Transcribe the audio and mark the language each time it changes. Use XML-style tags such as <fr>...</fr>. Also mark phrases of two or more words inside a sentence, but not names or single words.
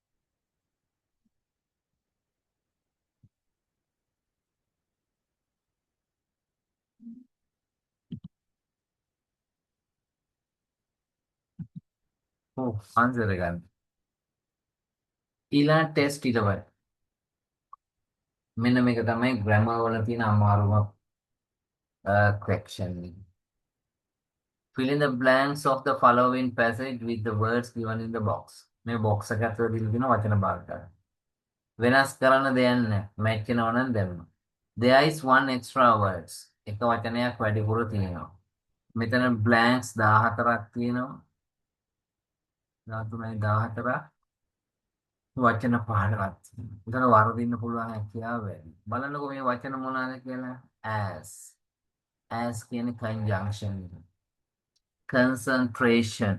<si>ඔව් ආන්සර් එක ගන්න. ඊළඟ ටෙස්ට් ඊට පස්සේ මෙන්න මේක තමයි grammar වල තියෙන අමාරුම question.</si> <en>Fill in the blanks of the following passage with the words given in the box.</en> <si>මේ box එක ඇතුළේ දීලා තියෙන වචන භාග ගන්න. වෙනස් කරන්න දෙයක් නැහැ. මැච් වෙනවා නම් දැම්ම.</si> <en>There is one extra words.</en> <si>එක වචනයක් වැඩිපුර තියෙනවා. මෙතන blanks 14ක් තියෙනවා. 13යි 14ක් වචන 15ක් තියෙනවා. එතන වරදින්න පුළුවන් හැකියාව වැඩි. බලන්නකෝ මේ වචන මොනවාද කියලා. As. As කියන්නේ conjunction එක. Concentration.</si>